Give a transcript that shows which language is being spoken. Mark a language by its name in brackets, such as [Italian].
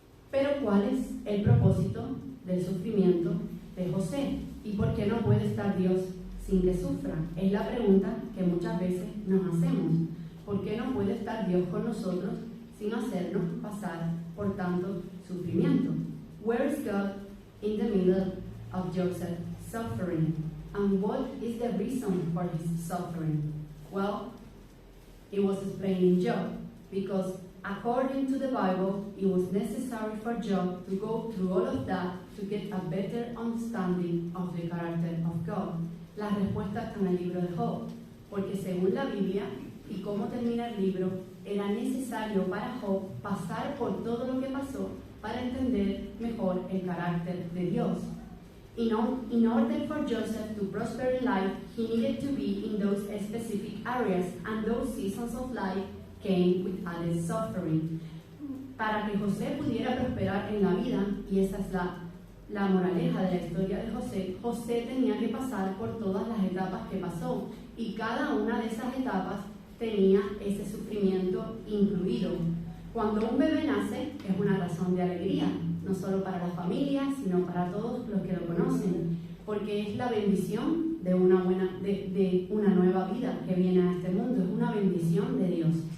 [Spanish] Pero ¿cuál es el propósito del sufrimiento de José? ¿Y por qué no puede estar Dios sin que sufra? Es la pregunta que muchas veces nos hacemos. ¿Por qué no puede estar Dios con nosotros sin hacernos pasar por tanto sufrimiento? [English] Where is God in the middle of Joseph's suffering? And what is the reason for his suffering? Well, it was explained in Job, because according to the Bible, it was necessary for Job to go through all of that to get a better understanding of the character of God. [Spanish] La respuesta está en el libro de Job, porque según la Biblia y cómo termina el libro, era necesario para Job pasar por todo lo que pasó para entender mejor el carácter de Dios. [English] In order for Joseph to prosper in life, he needed to be in those specific areas, and those seasons of life came with added suffering. [Spanish] Para que José pudiera prosperar en la vida, y esa es la moraleja de la historia de José, José tenía que pasar por todas las etapas que pasó, y cada una de esas etapas tenía ese sufrimiento incluido. Cuando un bebé nace, es una razón de alegría, no solo para la familia, sino para todos los que lo conocen, porque es la bendición de una nueva vida que viene a este mundo, es una bendición de Dios.